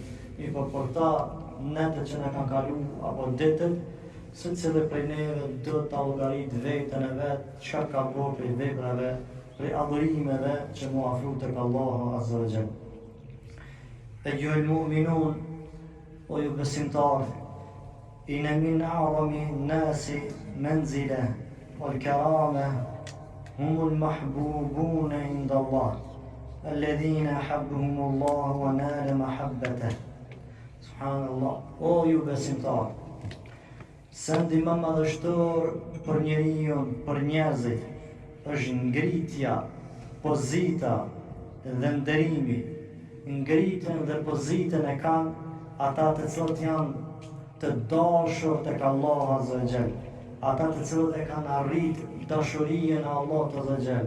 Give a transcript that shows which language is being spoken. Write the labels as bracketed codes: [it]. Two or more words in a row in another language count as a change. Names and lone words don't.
[sq] Mi po për ta netët që na kanë kalu apo ditët, se cilë prej neve do të llogarit vetën e vetë, çka ka bërë prej veprave, prej adhurimeve që mu afru tek Allahu [ar] عز وجل. أيها المؤمنون, [sq] o ju besimtar, [ar] إن من أعظم الناس منزلة والكرامة هم المحبوبون عند الله الذين أحبهم الله ونالوا محبته. [sq] Subhanallah, o ju besimtar, sendi më madhështor për njeriu, për njerëzit, është ngritja, pozita dhe nderimi. Ngritjen dhe pozitën e kanë ata të cilët janë të dashur tek Allahu [ar] عز وجل, [sq] ata të cilët e kanë arrit dashurinë e Allahut [ar] عز وجل.